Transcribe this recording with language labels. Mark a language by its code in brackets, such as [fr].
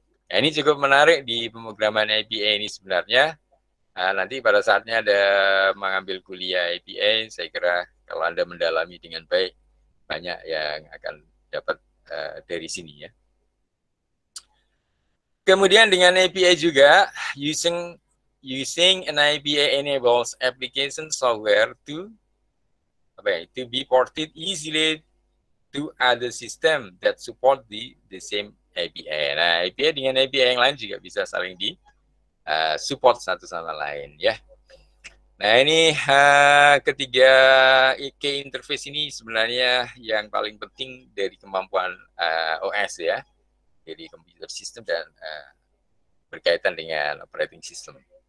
[id] Nah, ini cukup menarik di pemrograman API ini sebenarnya. Nah, nanti pada saatnya ada mengambil kuliah API, saya kira kalau Anda mendalami dengan baik, banyak yang akan dapat dari sini ya. Kemudian dengan API juga, using [en] using an API enables application software to be ported easily to other system that support the same API. [id] Nah, API dengan API yang lain juga bisa saling di support satu sama lain ya. Nah, ini ketiga key interface ini sebenarnya yang paling penting dari kemampuan OS ya, jadi computer system dan berkaitan dengan operating system.